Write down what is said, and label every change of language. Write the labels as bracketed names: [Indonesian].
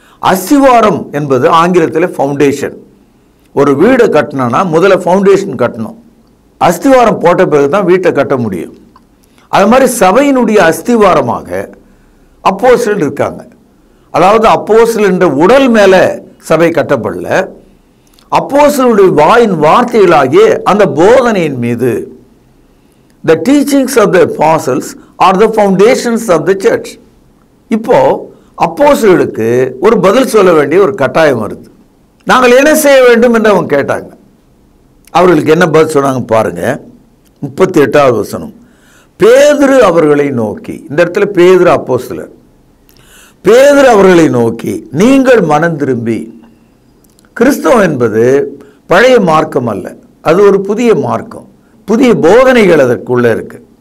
[Tamil] அஸ்திவாரம் என்பது ஆங்கிலத்தில் ஃபவுண்டேஷன். ஒரு வீடை கட்டணும்னா முதல்ல ஃபவுண்டேஷன் கட்டணும், அஸ்திவாரம் போட்ட பிறகு தான் வீட்டை கட்ட முடியும். அது மாதிரி சபையினுடைய அஸ்திவாரமாக அப்போஸ்தலர் இருக்காங்க. அதாவது அப்போஸ்தலர் என்ற உடல் மேலே சபை கட்டப்படல, அப்போஸ்தலருடைய வாயின் வார்த்தைகளாகிய அந்த போதனையின் மீது. [English] The teachings of the apostles are the foundations of the church. [Tamil] இப்போ அப்போஸ்தலர்களுக்கு ஒரு பதில் சொல்ல வேண்டிய ஒரு கட்டாயம் வருது. நாங்கள் என்ன செய்ய வேண்டும் என்று அவங்க கேட்டாங்க. அவர்களுக்கு என்ன பதில் சொன்னாங்க பாருங்க, 38வது வசனம். பேதுரு அவர்களை நோக்கி, இந்த இடத்துல பேதுரு அப்போஸ்தலர், பேதுரு அவர்களை நோக்கி, நீங்கள் மனம் திரும்பி, கிறிஸ்தவம் என்பது பழைய மார்க்கம் அல்ல, அது ஒரு புதிய மார்க்கம், புதிய போதனைகள் அதற்குள்ள இருக்கு.